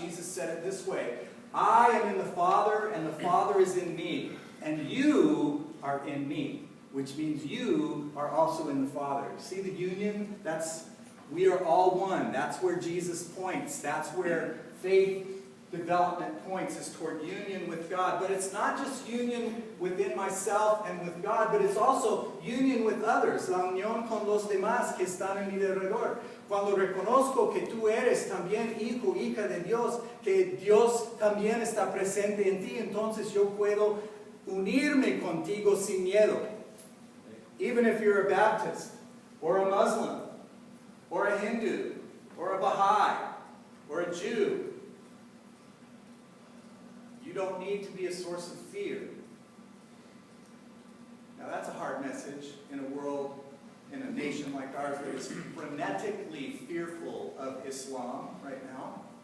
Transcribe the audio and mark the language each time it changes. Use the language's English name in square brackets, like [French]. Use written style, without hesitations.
[English] Jesus said it this way: I am in the Father and the Father is in me, and you are in me, which means you are also in the Father. See the union? We are all one. That's where Jesus points. That's where faith development points, is toward union with God. But it's not just union within myself and with God, but it's also union with others. [Spanish] La unión con los demás que están en mi alrededor. Cuando reconozco que tú eres también hijo, hija de Dios, que Dios también está presente en ti, entonces yo puedo unirme contigo sin miedo. [English] Even if you're a Baptist, or a Muslim, or a Hindu, or a Baha'i, or a Jew, you don't need to be a source of fear. Now that's a hard message in a world, in a nation like ours that is frenetically fearful of Islam right now.